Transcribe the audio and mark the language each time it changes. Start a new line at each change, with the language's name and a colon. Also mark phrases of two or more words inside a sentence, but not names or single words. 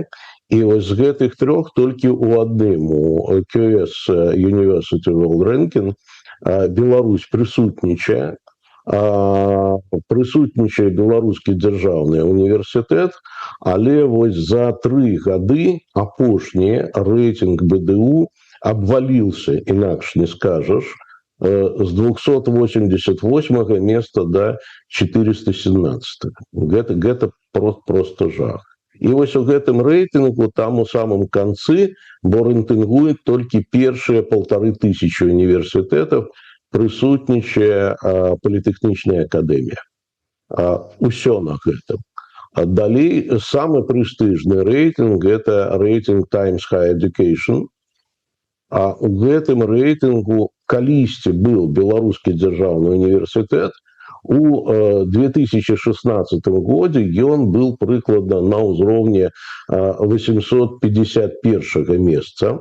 Belarusian: І вось з гэтых 3 толькі ў адным, у QS University World Ranking, Беларусь прысутнічае. Прысутнічае беларускі дзяржаўны універсітэт, але вось за 3 гады апошні рэйтынг БДУ обвалился, инакш
Russian: не скажешь, с 288 места до 417. Это просто жах. И вот в этом рейтингу, там у самом конце, рейтингует только первые 1500 университетов, присутничая Политехничная академия. Усё на этом. Далее, самый престижный рейтинг – это рейтинг Times Higher Education.
Belarusian: А у гэтым рэйтынгу калісьці был беларускі дзяржаўны універсітэт. У 2016 годзе ён был прыкладна на ўзроўні 851 месца.